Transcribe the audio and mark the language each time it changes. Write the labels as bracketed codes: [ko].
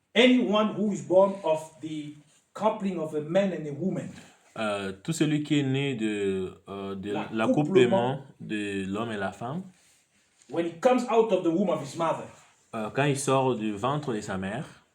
[en] anyone who is born of the coupling of a man and a woman, [fr] Tout celui qui est né de l'accouplement de l'homme et la femme, [en] when he comes out of the womb of his mother, [fr] quand il sort du ventre de sa mère,